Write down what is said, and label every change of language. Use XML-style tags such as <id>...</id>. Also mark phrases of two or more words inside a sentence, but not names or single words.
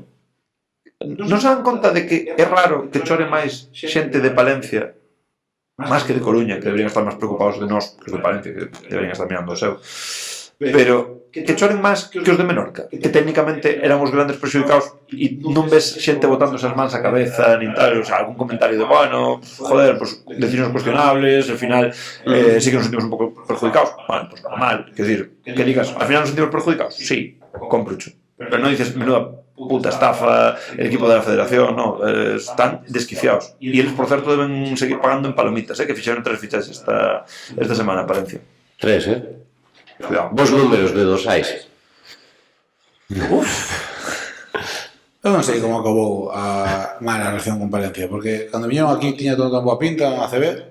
<gl>Non se dan conta de que é raro que chore máis xente de Palencia máis que de Coruña, que deberían estar máis preocupados de nós que de Palencia, que deberían estar mirando o seu. Pero que choren máis que os de Menorca, que técnicamente eran os grandes perxudicados e non ves xente botando esas mans a cabeza nin tal,</gl> <es>o sea, algún comentario de, bueno, joder, pues decisiones cuestionables, al final sí que nos sentimos</es> <gl>un pouco</gl> <es>perjudicados, bueno, pues normal,</es> <gl>quer decir,</gl> <es>que digas, al final nos sentimos perjudicados, sí, comprucho, pero non dices, menuda puta estafa, el equipo de la federación, no, están desquiciados.</es> <gl>E eles, por certo, deben seguir pagando en palomitas, que fixeron 3 fichajes esta semana, Palencia. 3, Cuidado. Vos números de dosais. Eu non sei como acabou a mala relación con Palencia, porque cando viñeron aquí tiña todo tan boa pinta en ACB.</gl>